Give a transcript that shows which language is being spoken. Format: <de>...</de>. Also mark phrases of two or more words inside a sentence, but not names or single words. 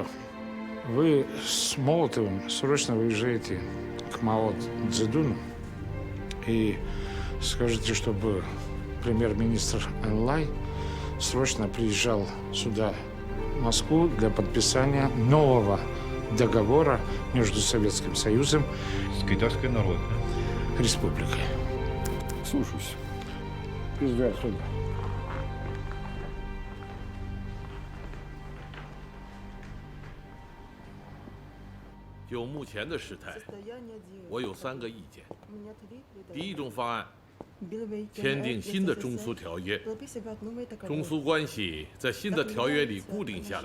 <ru>Вы с Молотовым срочно выезжаете к Мао Цзэдуну и скажете, чтобы премьер-министр Энлай срочно приезжал сюда, в Москву, для подписания нового договора между Советским Союзом с Китайской Народной Республикой. Слушаюсь. Езжай отсюда.</ru> <zh>就目前的事态，我有3个意见。第一种方案，签订新的中苏条约，中苏关系在新的条约里固定下来。</zh>